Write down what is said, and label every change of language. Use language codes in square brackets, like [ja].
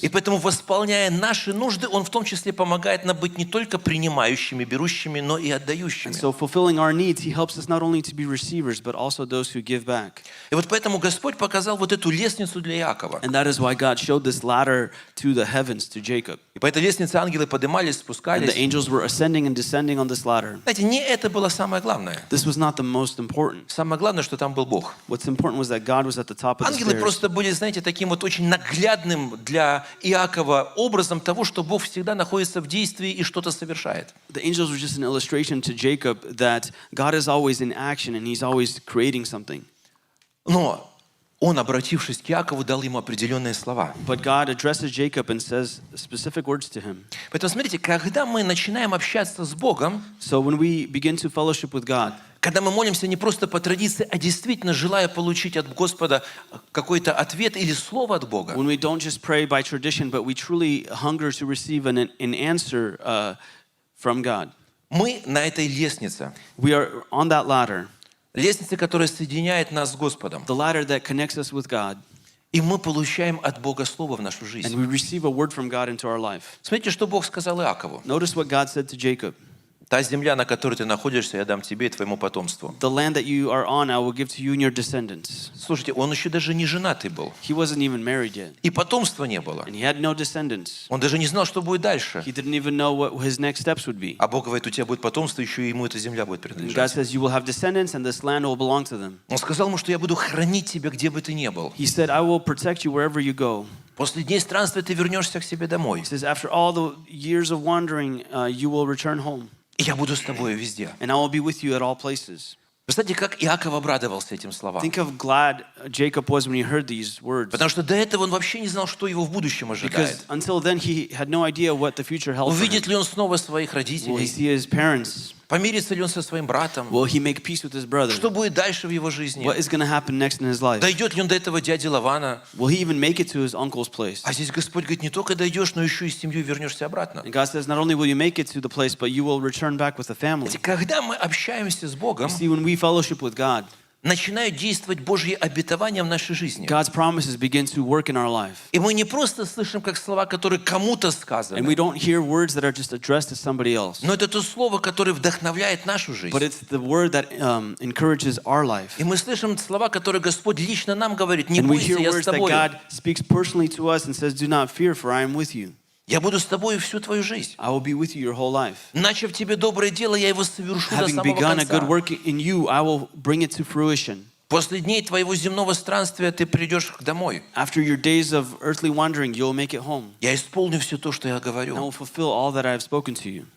[ru] И поэтому, восполняя наши нужды, Он в том числе помогает нам быть не только принимающими, берущими, но и отдающими. [en] And so fulfilling our needs, He helps us not only to be receivers, but also those who give back. [ru] И вот поэтому Господь показал вот эту лестницу для Иакова. [en] And that is why God showed this ladder to the heavens, to Jacob. [ru] И по этой лестнице ангелы поднимались, [en] And the [ru] спускались. [en] angels were ascending and descending on this ladder. [ru] Знаете, не это было самое главное. [en] This was not the most important. [ru] Самое главное, что там был Бог. [en] What's important was that God was at the top of the [ru] Ангелы [en] stairs. [ru] просто были, знаете, таким вот очень наглядным для Иакова образом того, что Бог всегда находится в действии и что-то совершает. [en] The angels were just an illustration to Jacob that God is always in action and He's always creating something. [ru] Но он, обратившись к Иакову, дал ему определенные слова. [en] But God addresses Jacob and says specific words to him. [ru] Поэтому смотрите, когда мы начинаем общаться с Богом, [en] So when we begin to fellowship with God, [ru] когда мы молимся не просто по традиции, а действительно желая получить от Господа какой-то ответ или слово от Бога, [en] when we don't just pray by tradition, but we truly hunger to receive an answer from God, [ru] мы на этой лестнице, [en] we are on that ladder, [ru] лестнице, которая соединяет нас с Господом, [en] the ladder that connects us with God, [ru] и мы получаем от Бога слово в нашу [en] and [ru] жизнь. [en] we receive a word from God into our life. [ru] Смотрите, что Бог сказал Иакову. [en] Notice what God said to Jacob. [ru] Та земля, на которой ты находишься, я дам тебе и твоему потомству. [en] The land that you are on, I will give to you and your descendants. [ru] Слушайте, он еще даже не женатый был. [en] He wasn't even married yet, [ru] И потомства не было. [en] and he had no descendants. [ru] Он даже не знал, что будет дальше. [en] He didn't even know what his next steps would be. [ru] А Бог говорит, у тебя будет потомство, еще и ему эта земля будет [en] And God [ru] принадлежать. [en] says, you will have descendants, and this land will belong to them. [ru] Он сказал ему, что я буду хранить тебя, где бы ты ни был. [en] He said, I will protect you wherever you go. [ru] После дней странствия ты вернешься к себе домой. [en] He says, after all the years of wandering, you will return home, [ru] И я буду с тобой везде. [en] and I will be with you at all places. [ru] Представьте, как Иаков обрадовался этим словам. [en] Think of glad Jacob was when he heard these words. [ru] Потому что до этого он вообще не знал, что его в будущем ожидает. [en] Because until then, he had no idea what the future held for [ru] Увидит [en] him. [ru] ли он снова своих [en] Will he [ru] родителей? [en] see his parents? [ru] Помирится ли он со своим братом? [en] Will he make peace with his brother? [ru] Что будет дальше в его жизни? [en] What is going to happen next in his life? [ru] Дойдет ли он до этого дяди Лавана? [en] Will he even make it to his uncle's place? [ru] А здесь Господь говорит, не только дойдешь, но еще и с семьей вернешься обратно. [en] And God says, not only will you make it to the place, but you will return back with a family. [ru] Когда мы общаемся с Богом, [en] See, when we fellowship with God, [ru] начинают действовать Божьи обетования в нашей жизни. [en] God's promises begin to work in our life. [ru] И мы не просто слышим как слова, которые кому-то [en] And we [ru] сказаны, [en] don't hear words that are just addressed to somebody else. [ru] но это то слово, которое вдохновляет нашу жизнь. [en] But it's the word that encourages our life. [ru] И мы слышим слова, которые Господь лично нам говорит, не [en] And we [ru] бойся, [en] hear [ru] я с [en] words that [ru] тобой. [en] God speaks personally to us and says, do not fear, for I am with you. [ru] Я буду с тобой всю твою жизнь. [en] I will be with you your whole life. [ru] Начав тебе доброе дело, я его совершу до [en] Having [ru] самого [en] begun a good [ru] конца. [en] work in you, I will bring it to fruition. [ru] После дней твоего земного странствия ты придешь домой. [en] After your days of earthly wandering, you'll make it home. [ru] Я исполню все то, что я [en] And I [ru] говорю. [en] will fulfill all that I have spoken to you.